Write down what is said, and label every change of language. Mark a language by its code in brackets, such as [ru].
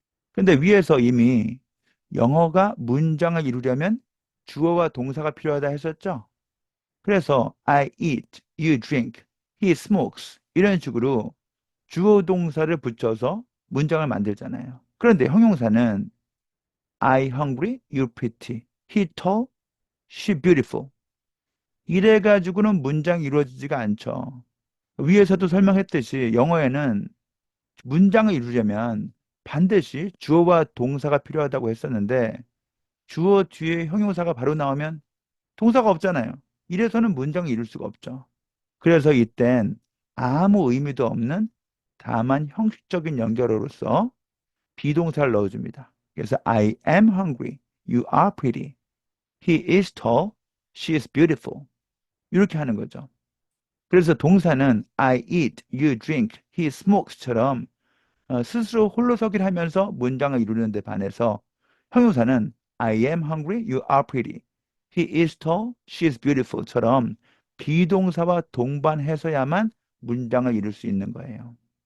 [ko] 근데 위에서 이미 영어가 문장을 이루려면 주어와 동사가 필요하다 했었죠. 그래서 [en] I eat, you drink, he smokes [ko] 이런 식으로 주어 동사를 붙여서 문장을 만들잖아요. 그런데 형용사는 [en] I hungry, you pretty, he tall, she beautiful [ko] 이래 가지고는 문장이 이루어지지가 않죠. 위에서도 설명했듯이 영어에는 문장을 이루려면 반드시 주어와 동사가 필요하다고 했었는데 주어 뒤에 형용사가 바로 나오면 동사가 없잖아요. 이래서는 문장을 이룰 수가 없죠. 그래서 이땐 아무 의미도 없는 다만 형식적인 연결어로서 비동사를 넣어줍니다. 그래서 [en] I am hungry, you are pretty, he is tall, she is beautiful [ko] 이렇게 하는 거죠. 그래서 동사는 [en] I eat, you drink, he smokes [ko] 처럼 스스로 홀로서기를 하면서 문장을 이루는 데 반해서 형용사는 [en] I am hungry, you are pretty, he is tall, she is beautiful [ko] 처럼 비동사와 동반해서야만 문장을 이룰 수 있는 거예요.